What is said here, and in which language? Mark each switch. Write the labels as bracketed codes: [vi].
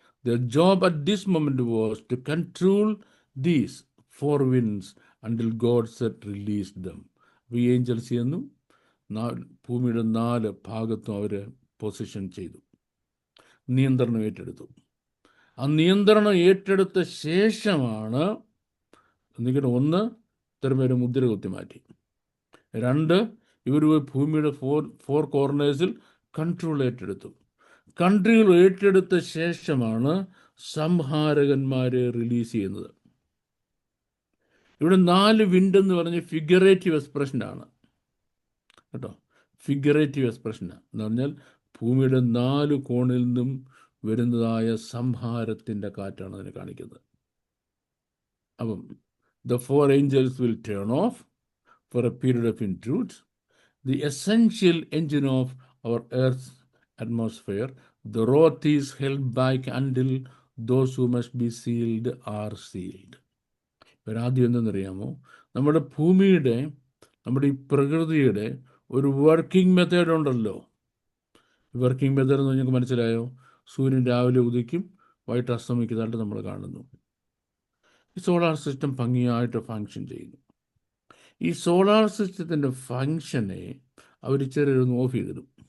[en] Their job at this moment was to control these 4 winds until God said release them. [ml] ഈ Angeles ചെയ്യുന്നു ഭൂമിയുടെ 4 ഭാഗത്തും അവർ position ചെയ്തു, നിയന്ത്രണം ഏറ്റെടുത്തു. ആ നിയന്ത്രണം ഏറ്റെടുത്ത ശേഷമാണ് എന്നിട്ട് 1, ഇത്തരം പേര് മുദ്ര കുത്തി മാറ്റി. 2, ഇവർ ഭൂമിയുടെ 4 കോർണേഴ്സിൽ കൺട്രോൾ ഏറ്റെടുത്തു. കൺട്രോൾ ഏറ്റെടുത്ത ശേഷമാണ് സംഹാരകന്മാരെ റിലീസ് ചെയ്യുന്നത്. ഇവിടെ 4 വിൻഡ് എന്ന് പറഞ്ഞ് ഫിഗറേറ്റീവ് എക്സ്പ്രഷനാണ് കേട്ടോ. ഫിഗറേറ്റീവ് എക്സ്പ്രഷനാണ് എന്ന് പറഞ്ഞാൽ ഭൂമിയുടെ 4 കോണിൽ നിന്നും വരുന്നതായ സംഹാരത്തിൻ്റെ കാറ്റാണ് അതിനെ കാണിക്കുന്നത്. [en] അപ്പം the 4 angels will turn off for a period of intrude, the essential engine of our Earth's atmosphere. The wrath is held back until those who must be sealed are sealed. [ml] ആദ്യം എന്തെന്നറിയാമോ? നമ്മുടെ ഭൂമിയുടെ, നമ്മുടെ ഈ പ്രകൃതിയുടെ ഒരു വർക്കിംഗ് മെത്തേഡ് ഉണ്ടല്ലോ. Working method എന്ന് നിങ്ങൾക്ക് മനസ്സിലായോ? സൂര്യൻ രാവിലെ ഉദിക്കും, വൈകിട്ട് അസ്തമിക്കുന്നതായിട്ട് നമ്മൾ കാണുന്നു. ഈ സോളാർ സിസ്റ്റം ഭംഗിയായിട്ട് ഫങ്ഷൻ ചെയ്യുന്നു. ഈ സോളാർ സിസ്റ്റത്തിൻ്റെ ഫങ്ഷനെ അവർ ചിലരൊന്ന് ഓഫ് ചെയ്തിടും.